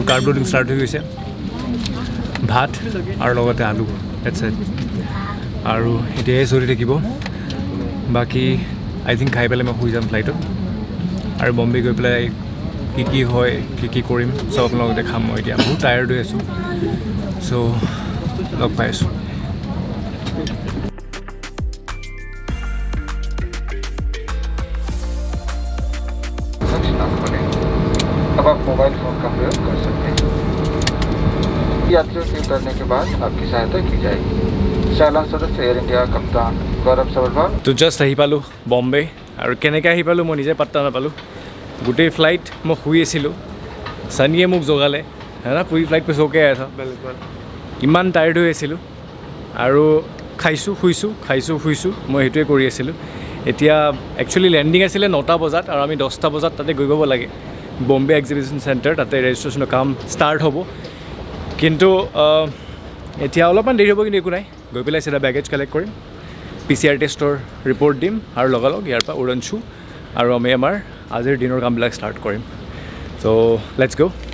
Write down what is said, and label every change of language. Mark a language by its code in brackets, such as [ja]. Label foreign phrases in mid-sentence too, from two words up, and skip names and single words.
[as] কাৰ্ব লোডিং ষ্টাৰ্ট হৈ গৈছে ভাত আৰু লগতে আলু [en] that's it [as] আৰু এতিয়াই চলি থাকিব বাকী [en] I think [as] খাই পেলাই মই শুই যাম ফ্লাইটত আৰু বম্বে গৈ পেলাই কি হয় কি কৰিম চব আপোনালোকক দেখাম মই এতিয়া বহুত টায়াৰ্ড হৈ আছোঁ চ' লগ পাই আছোঁ [hi] अब आप मोबाइल फ़ोन का प्रयोग कर सकते हैं यात्रियों के उतरने के बाद आपकी सहायता की जाएगी चालान सदस्य एयर इंडिया कप्तान गौरव सबरवाल [as] তো জাষ্ট আহি পালোঁ বম্বে আৰু কেনেকৈ আহি পালোঁ মই নিজে পাত্তা নাপালোঁ গোটেই ফ্লাইট মই শুই আছিলোঁ সানিয়ে মোক জগালে না পুৰি ফ্লাইট পে চৌকে আছা ইমান টায়াৰ্ড হৈ আছিলোঁ আৰু খাইছোঁ শুইছোঁ মই সেইটোৱে কৰি আছিলোঁ এতিয়া [en] actually landing [as] আছিলে 9টা বজাত আৰু আমি 10টা বজাত তাতে গৈ পাব লাগে বম্বে এক্সিবিশ্যন চেণ্টাৰ তাতে ৰেজিষ্ট্ৰেশ্যনৰ কাম ষ্টাৰ্ট হ'ব কিন্তু এতিয়া অলপমান দেৰি হ'ব কিন্তু একো নাই গৈ পেলাই চিধা [en] baggage collect [as] কৰিম PCR টেষ্টৰ ৰিপৰ্ট দিম আৰু লগালগ ইয়াৰ পৰা উৰণছো আৰু আমি আমাৰ আজিৰ দিনৰ কামবিলাক ষ্টাৰ্ট কৰিম [en] so let's go'